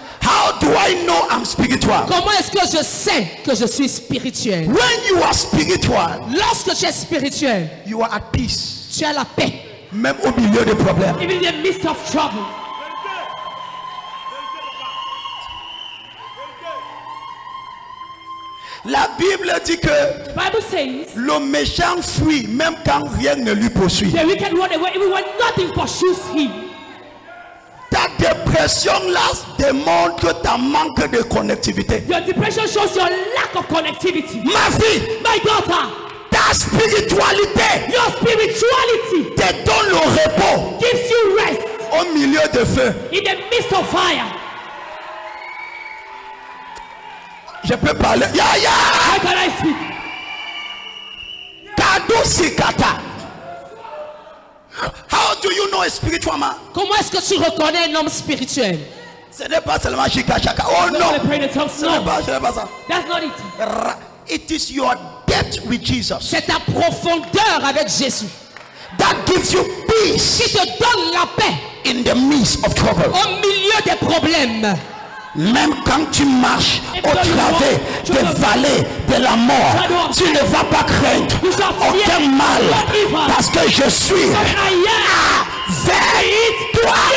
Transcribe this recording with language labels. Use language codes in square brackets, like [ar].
[en] How do I know I'm spiritual? [fr] Comment est-ce que je sais que je suis spirituel? [en] When you are spiritual, [fr] Lorsque tu es spirituel, [en] you are at peace. [fr] tu as la paix. Même au milieu des problèmes. [en] Even in the midst of trouble. [fr] La Bible dit que [en] Bible says [fr] le méchant fuit même quand rien ne lui poursuit. [en] the wicked run away even when nothing pursues him. [fr] Ta dépression là démontre ta manque de connectivité. [en] Your depression shows your lack of connectivity. [fr] Ma fille, [en] My daughter, [fr] ta spiritualité [en] your spirituality [fr] te donne le repos [en] gives you rest [fr] au milieu de feu. [en] in the midst of fire. [fr] Je peux parler. Ya ya. [en] How can I speak? Kado sikata. How do you know a spiritual man? [fr] Comment est-ce que tu reconnais un homme spirituel? Ce n'est pas seulement shika shaka. Oh non. [en] They pray in the tongues. [fr] Ce n'est [en] No, [fr] pas ça. [en] that's not it. It is your depth with Jesus [fr] C'est ta profondeur avec Jésus [en] that gives you [fr] qui [en] peace [fr] te donne la paix [en] in the midst of trouble. [fr] au milieu des problèmes. Même quand tu marches au travers des vallées de la mort, tu ne vas pas craindre aucun mal parce que je suis avec toi.